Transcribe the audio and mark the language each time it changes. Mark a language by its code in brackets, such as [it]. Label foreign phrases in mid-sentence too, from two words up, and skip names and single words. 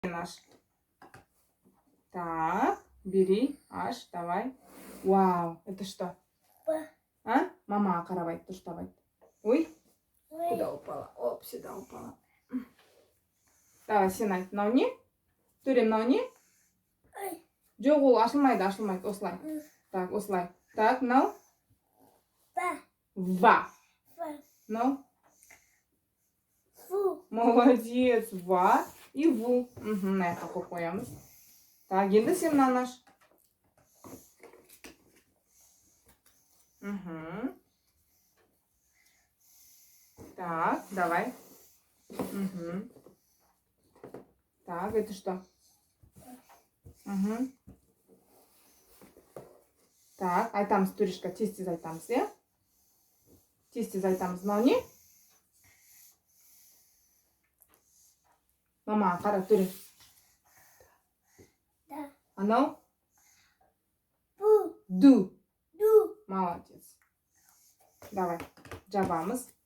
[ru] Аш. Так, бери, аш, давай. Вау, это что? А? Мама каравай, тоже давай. Ой, куда упала? Оп, сюда упала. Давай, [kk] сен айт. Мынау не? Төре, мынау не? Жоқ, ол ашылмайды, ашылмайды. Осылай. Так, осылай. Так, мынау? Ва. Мынау? Молодец. Ва и ву. Мына жаққа қойып қоямыз. Так, енді сен мынаны аш. [ru] Так, давай. Так, это что? Так, [kk] айтамыз төрешка, тез айтамыз, иә? Тез айтамыз. Мынау не? Мама, қара, төре. Анау? Ду. [ru] Молодец. Давай, жабамыз.